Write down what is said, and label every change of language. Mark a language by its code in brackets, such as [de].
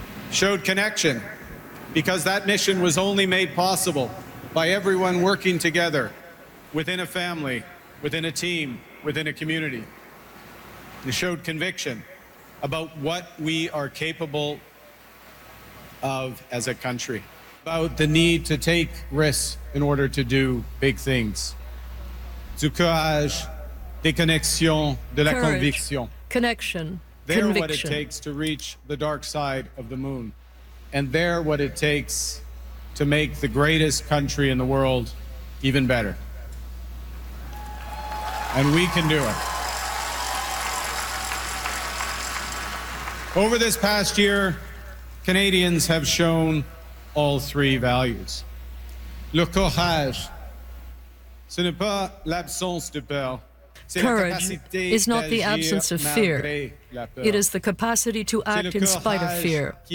[en] Showed connection, because that mission was only made possible by everyone working together within a family, within a team, within a community. It showed conviction about what we are capable of as a country, about the need to take risks in order to do big things. [fr] Du courage, déconnexion, de la conviction. [en] Connection. They're what it takes to reach the dark side of the moon. And they're what it takes to make the greatest country in the world even better. And we can do it. Over this past year, Canadians have shown all three values. [fr] Le courage, ce n'est pas l'absence de peur. [en] Courage is not the absence of fear. It is the capacity to act in spite of fear.